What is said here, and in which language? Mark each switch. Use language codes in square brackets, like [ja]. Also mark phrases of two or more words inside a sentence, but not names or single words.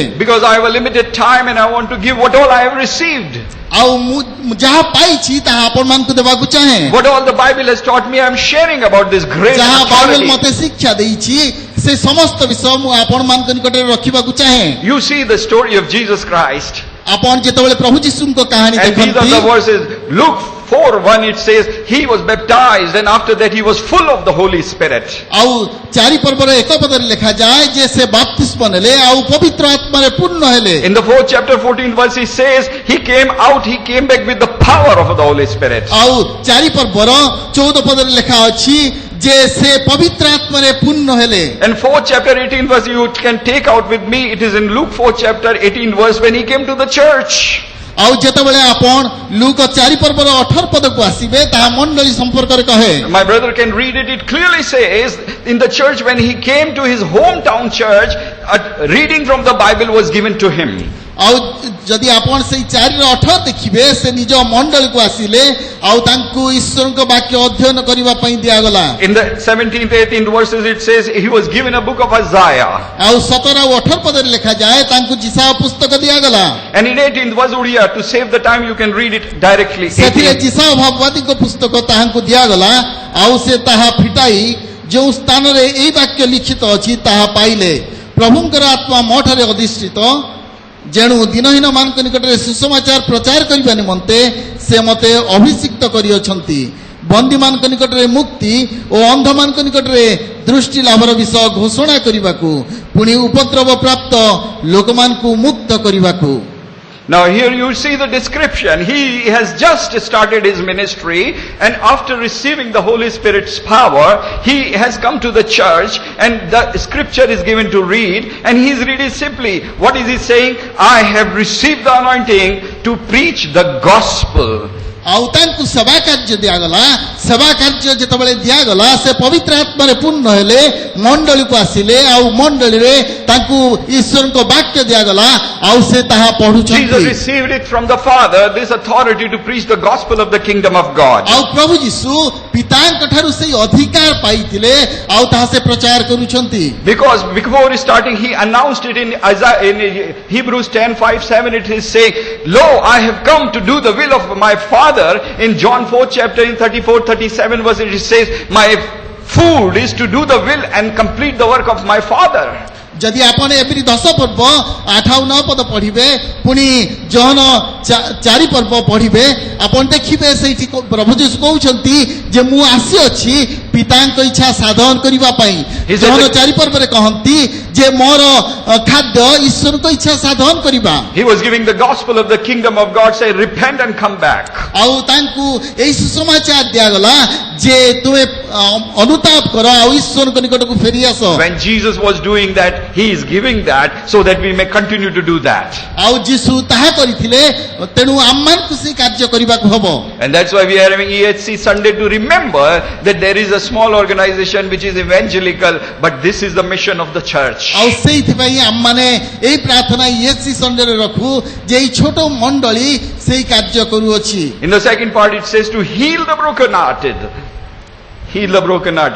[en] Because I have a limited time and I want to give what all I have received. [or] ଆଉ ମୁଁ ଯାହା ପାଇଛି ତାହା ଆପଣମାନଙ୍କୁ ଦେବାକୁ ଚାହେଁ. [en] What all the Bible has taught me, I am sharing about this great [or] ଯାହା ବାଇବେଲ authority. ମୋତେ ଶିକ୍ଷା ଦେଇଛି ସେ ସମସ୍ତ ବିଷୟ ମୁଁ ଆପଣମାନଙ୍କ ନିକଟରେ ରଖିବାକୁ ଚାହେଁ. [en] You see the story of Jesus Christ. [or] ଆପଣ ଯେତେବେଳେ ପ୍ରଭୁ ଯୀଶୁଙ୍କ କାହାଣୀ [en] And these are [or] ଦେଖନ୍ତି [en] the verses. Luke 4:1 it says, he was baptized and after that he was full of the Holy Spirit. [or] ଆଉ 4 ପର୍ବର 1 ପଦରେ ଲେଖାଯାଏ ଯେ ସେ ବାପ୍ତିସ୍ମ ନେଲେ ଆଉ ପବିତ୍ର ଆତ୍ମାରେ ପୂର୍ଣ୍ଣ ହେଲେ. [en] In the 4th chapter 14th verse he says, he came back with the power of the Holy Spirit. [or] ଆଉ 4 ପର୍ବର 14 ପଦରେ ଲେଖା ଅଛି ଯେ ସେ ପବିତ୍ର ଆତ୍ମାରେ ପୂର୍ଣ୍ଣ ହେଲେ. [en] And 4th chapter 18 verse you can take out with me. It is in Luke 4th chapter 18 verse when he came to the church. [or] ଆଉ ଯେତେବେଳେ ଆପଣ ଲୁକ 4 ପର୍ବର 18 ପଦକୁ ଆସିବେ ତାହା ମଣ୍ଡଳୀ ସମ୍ପର୍କରେ କହେ. [en] My brother can read it. It clearly says in the church when he came to his hometown church, a reading from the Bible was given to him. [or] ଆଉ ଯଦି ଆପଣ ସେଇ 4:18 ଦେଖିବେ ସେ ନିଜ ମଣ୍ଡଳୀକୁ ଆସିଲେ ଆଉ ତାଙ୍କୁ ଈଶ୍ୱରଙ୍କ ବାକ୍ୟ ଅଧ୍ୟୟନ କରିବା ପାଇଁ ଦିଆଗଲା. [en] In the 17th 18th verses it says he was given a book of Isaiah. [or] ଆଉ 17 ଆଉ 18 ପଦରେ ଲେଖାଯାଏ ତାଙ୍କୁ ଯିଶାୟା ପୁସ୍ତକ ଦିଆଗଲା. [en] And in 18th verse Uriah, to save the time you can read it directly. [or] ସେଥିରେ 18th. ଯିଶାୟା ଭାବବାଦୀଙ୍କ ପୁସ୍ତକ ତାହାଙ୍କୁ ଦିଆଗଲା ଆଉ ସେ ତାହା ଫିଟାଇ ଯେଉଁ ସ୍ଥାନରେ ଏହି ବାକ୍ୟ ଲିଖିତ ଅଛି ତାହା ପାଇଲେ. ପ୍ରଭୁଙ୍କର ଆତ୍ମା ମୋ ଠାରେ ଅଧିଷ୍ଠିତ, ଯେଣୁ ଦିନହୀନ ମାନଙ୍କ ନିକଟରେ ସୁସମାଚାର ପ୍ରଚାର କରିବା ନିମନ୍ତେ ସେ ମୋତେ ଅଭିଷିକ୍ତ କରିଅଛନ୍ତି, ବନ୍ଦୀମାନଙ୍କ ନିକଟରେ ମୁକ୍ତି ଓ ଅନ୍ଧମାନଙ୍କ ନିକଟରେ ଦୃଷ୍ଟି ଲାଭର ବିଷୟ ଘୋଷଣା କରିବାକୁ, ପୁଣି ଉପଦ୍ରବ ପ୍ରାପ୍ତ ଲୋକମାନଙ୍କୁ ମୁକ୍ତ କରିବାକୁ. [en] Now here you see the description. He has just started his ministry and after receiving the Holy Spirit's power, he has come to the church and the scripture is given to read and he is reading simply. What is he saying? I have received the anointing to preach the gospel. [or] ଆଉ ତାଙ୍କୁ ସେବା କାର୍ଯ୍ୟ ଦିଆଗଲା. ସେବା କାର୍ଯ୍ୟ ଯେତେବେଳେ ଦିଆଗଲା ସେ ପବିତ୍ର ଆତ୍ମାରେ ପୂର୍ଣ୍ଣ ହେଲେ, ମଣ୍ଡଳୀକୁ ଆସିଲେ ଆଉ ମଣ୍ଡଳୀରେ ତାଙ୍କୁ ଈଶ୍ୱରଙ୍କ ବାକ୍ୟ ଦିଆଗଲା ଆଉ ସେ ତାହା Jesus ପଢୁଛନ୍ତି. [en] received it from the Father, this authority to preach the gospel of the kingdom of God. [or] ଆଉ ପ୍ରଭୁ ଯୀଶୁ ପିତାଙ୍କ ଠାରୁ ସେଇ ଅଧିକାର ପାଇଥିଲେ ଆଉ ତାହା ସେ ପ୍ରଚାର କରୁଛନ୍ତି. [en] Because before starting he announced it in Isaiah, in Hebrews 10:5-7 it is saying, lo, I have come to do the will of my Father. In John 4th chapter in 34-37 verse it says, my food is to do the will and complete the work of my Father. [or] ଯଦି ଆପଣ ଏପରି 10 ପର୍ବ 8 ଆଉ 9 ପଦ ପଢିବେ ପୁଣି ଜହନ 4 ପର୍ବ ପଢିବେ ଆପଣ ଦେଖିବେ ସେଇଠି ପ୍ରଭୁ ଯୀଶୁ କହୁଛନ୍ତି ଯେ ମୁଁ ଆସିଅଛି ପିତାଙ୍କ ଇଚ୍ଛା ସାଧନ କରିବା ପାଇଁ. ଜହନ 4 ପର୍ବରେ କହନ୍ତି ଯେ ମୋର ଖାଦ୍ୟ ଈଶ୍ୱରଙ୍କ ଇଚ୍ଛା ସାଧନ କରିବା. [en] He was giving the gospel of the kingdom of God, say repent and come back. [or] ଆଉ ତାଙ୍କୁ ଏହି ସୁସମାଚାର ଦିଆଗଲା ଯେ ତୁମେ ଅନୁତାପ କର ଆଉ ଈଶ୍ୱରଙ୍କ ନିକଟକୁ ଫେରି ଆସ. [en] When Jesus was doing that, he is giving that so that we may continue to do that. [or] ଆଉ ଯୀଶୁ ତାହା କରିଥିଲେ ତେଣୁ ଆମମାନଙ୍କୁ ସେ କାର୍ଯ୍ୟ କରିବାକୁ ହବ. [en] And that's why we are having EHC Sunday to remember that there is a small organization which is evangelical, but this is the mission of the church. [or] ଆଉ ସେଇଥିପାଇଁ ଆମମାନେ ଏଇ ପ୍ରାର୍ଥନା EHC ସଣ୍ଡେରେ ରଖୁ ଯେ ଏଇ ଛୋଟ ମଣ୍ଡଳୀ ସେଇ କାର୍ଯ୍ୟ କରୁଅଛି. [en] In the second part it says to heal the brokenhearted. Heal the brokenhearted.